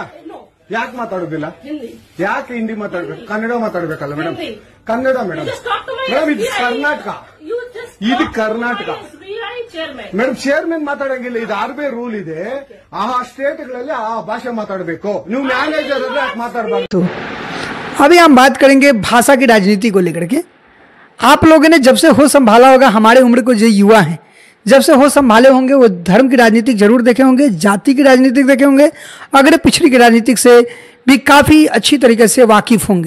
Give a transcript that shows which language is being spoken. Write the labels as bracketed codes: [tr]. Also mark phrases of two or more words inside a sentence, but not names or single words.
[kn] ಯಾಕೆ ಮಾತಾಡೋದಿಲ್ಲ? ಯಾಕೆ ಹಿಂದಿ ಮಾತಾಡ್ಬೇಕು? ಕನ್ನಡ ಮಾತಾಡ್ಬೇಕಲ್ಲ ಮೇಡಮ್. ಕನ್ನಡ ಮೇಡಮ್. ಮೇಡಮ್ ಇದು ಕರ್ನಾಟಕ, ಇದು ಕರ್ನಾಟಕ ಮೇಡಮ್. ಚೇರ್ಮನ್ ಮಾತಾಡಂಗಿಲ್ಲ, ಇದು ಆರ್ಬಿ ರೂಲ್ ಇದೆ. ಆ ಸ್ಟೇಟ್ಗಳಲ್ಲಿ ಆ ಭಾಷೆ ಮಾತಾಡಬೇಕು. ನೀವು ಮ್ಯಾನೇಜರ್ ಅಂದ್ರೆ ಯಾಕೆ ಮಾತಾಡಬಾರ್ದು? [hi] अभी हम बात करेंगे भाषा की राजनीति को लेकर के। आप लोगों ने जब से होश संभाला होगा, हमारे उम्र को जो युवा हैं जब से होश संभाले होंगे, वो धर्म की राजनीति जरूर देखे होंगे, जाति की राजनीति देखे होंगे, अगर पिछड़ी की राजनीति से भी काफ़ी अच्छी तरीके से वाकिफ होंगे।